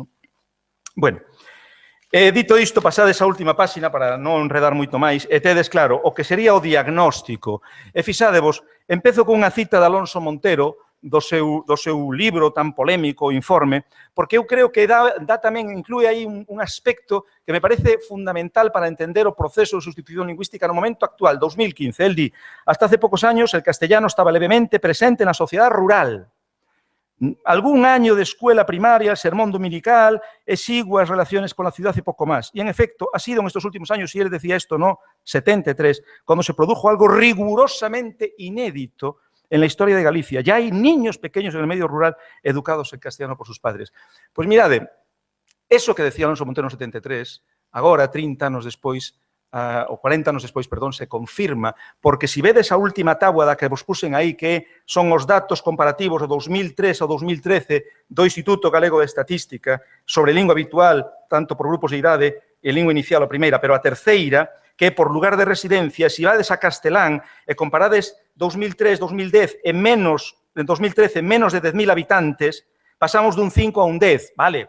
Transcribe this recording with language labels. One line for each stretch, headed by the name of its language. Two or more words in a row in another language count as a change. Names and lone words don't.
Galician: Bueno, dito isto, pasades a última páxina para non enredar moito máis, e tedes claro o que sería o diagnóstico. E fixadevos, empezo con unha cita de Alonso Montero, do seu libro tan polémico, Informe, porque eu creo que tamén inclúe aí un aspecto que me parece fundamental para entender o proceso de sustitución lingüística no momento actual, 2015. El di,
Spanish: hasta hace pocos años el castellano estaba levemente presente en la sociedad rural. Algún año de escuela primaria, sermón dominical, exiguas relaciones con la ciudad y poco más. Y en efecto, ha sido en estos últimos años, y él decía esto, ¿no? 73, cuando se produjo algo rigurosamente inédito en la historia de Galicia. Ya hay niños pequeños en el medio rural educados en castellano por sus padres.
Galician: Pues mirade, eso que decía Alonso Montero en 73, agora, 30 anos despois, ou 40 anos despois, perdón, se confirma, porque se vedes a última tábua da que vos puxen aí, que son os datos comparativos de 2003 ao 2013 do Instituto Galego de Estatística sobre lingua habitual, tanto por grupos de idade, e lingua inicial a primeira, pero a terceira, que por lugar de residencia, se vades a castelán e comparades 2003-2010 en 2013 menos de 10.000 habitantes, pasamos dun 5 a un 10, vale?